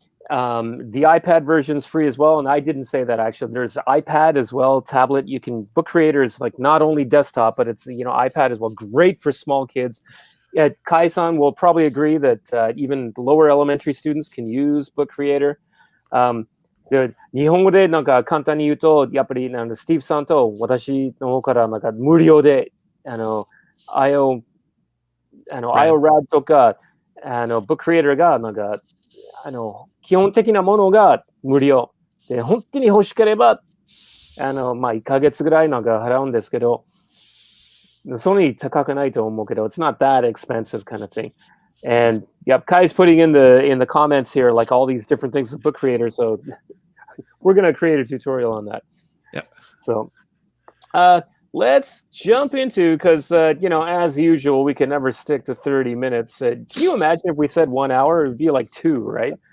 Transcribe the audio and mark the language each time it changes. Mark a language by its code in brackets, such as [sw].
[en] The iPad version is free as well, and I didn't say that actually. There's iPad as well, tablet. You can Book Creator is like not only desktop, but it's iPad as well. Great for small kids. Kai-san will probably agree that even lower elementary students can use Book Creator. [ja] 日本語でなんか簡単に言うと、やっぱりスティーブさんと私の方からなんか無料でIORAD とかBook Creator がなんか基本的なものが無料で、本当に欲しければ1ヶ月ぐらいなんか払うんですけど、そんなに高くないと思うけど、 [en] it's not that expensive kind of thing. And yep, Kai's putting in the comments here like all these different things with Book Creator, so we're going to create a tutorial on that. Yeah. So let's jump into, because as usual, we can never stick to 30 minutes. Can you imagine if we said 1 hour? It would be like 2, right?